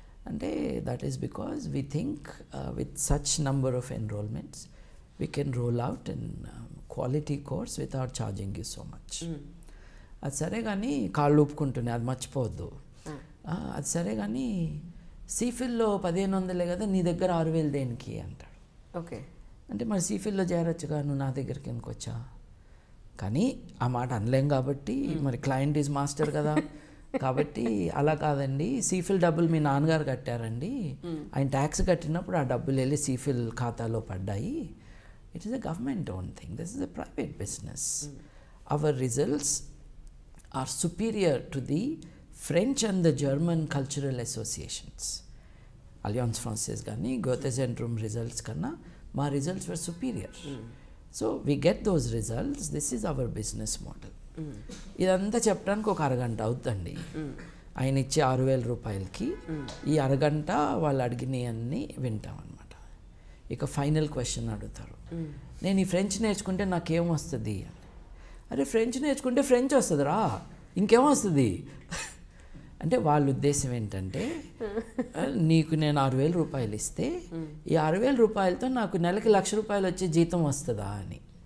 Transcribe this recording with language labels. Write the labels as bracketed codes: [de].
[en] అంటే that is because we think with such number of enrolments we can roll out an quality course without charging you so much. [te] అది సరే కానీ కాళ్ళు ఊపుకుంటున్నాయి, అది మర్చిపోవద్దు. అది సరే కానీ సీఫిల్లో 1,500 కదా, నీ దగ్గర 6,000 దేనికి అంటాడు. ఓకే, అంటే మరి సీఫిల్లో చేరొచ్చుగా, నువ్వు నా దగ్గరికి ఎందుకు వచ్చా? కానీ ఆ మాట అనలేం కాబట్టి, మరి [en] client is master [te] కదా. కాబట్టి అలా కాదండి, సీఫిల్ డబ్బులు మీ నాన్నగారు కట్టారండి, ఆయన ట్యాక్స్ కట్టినప్పుడు ఆ డబ్బులు వెళ్ళి సీఫిల్ ఖాతాలో పడ్డాయి. [en] It is a government-owned thing. This is a private business. Our results are superior to the French and the German cultural associations. Alliance Française [te] gani, [en] Goethe-Zentrum results [te] kanna, ma [en] results were superior. So we get those results. This is our business model. [te] ఇదంతా చెప్పడానికి ఒక అరగంట అవుతుందండి. ఆయన ఇచ్చే 6,000 రూపాయలకి ఈ అరగంట వాళ్ళు అడిగినవన్నీ వింటాం అనమాట. ఇక ఫైనల్ క్వశ్చన్ అడుగుతారు, నేను ఈ ఫ్రెంచ్ నేర్చుకుంటే నాకేం వస్తుంది? అరే ఫ్రెంచ్ నేర్చుకుంటే ఫ్రెంచ్ వస్తుందిరా, ఇంకేం వస్తుంది అంటే వాళ్ళ ఉద్దేశం ఏంటంటే, నీకు నేను 6,000 రూపాయలు ఇస్తే ఈ 6,000 రూపాయలతో నాకు నెలకి 1,00,000 రూపాయలు వచ్చే జీతం వస్తుందా అని.